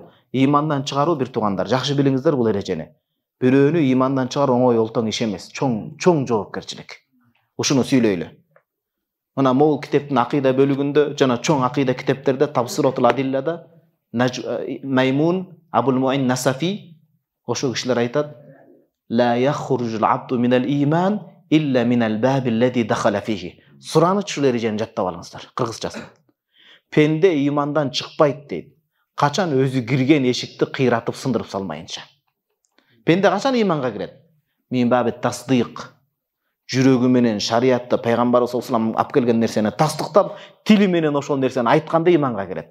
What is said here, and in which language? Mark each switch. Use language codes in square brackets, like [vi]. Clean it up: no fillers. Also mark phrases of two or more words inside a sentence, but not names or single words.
[ky] Ыймандан чыгаруу бир туугандар. Жакшы билиңиздер бул эрежени. Бирөөнү ыймандан чыгаруу оңой олтоң иш эмес. Чоң жоопкерчилик. Ушуну сүйлөйлү. Мына могул китептин акыйда бөлүгүндө жана чоң акыйда китептерде Табсиратул Адиллада Маймун Абул Муин Насафи ошол кишилер айтат: [ar] "لا يخرج العبد من الإيمان إلا من الباب الذي دخل فيه." [ky] Сураныч ушул эрежени жаттап алыңыздар. Кыргызчасы. Пенде ыймандан чыкпайт дейт. Качан өзү кирген эшикти кыйратып сындырып салмайынча. Пенде качан ыйманга кирет? [ar] من باب التصديق. [ky] Жүрөгү менен шариатты пайгамбарыбыз [ar] صلى الله عليه وسلم [ky] алып келген нерсени тастыктап, тили менен ошол нерсени айтканда ыйманга кирет.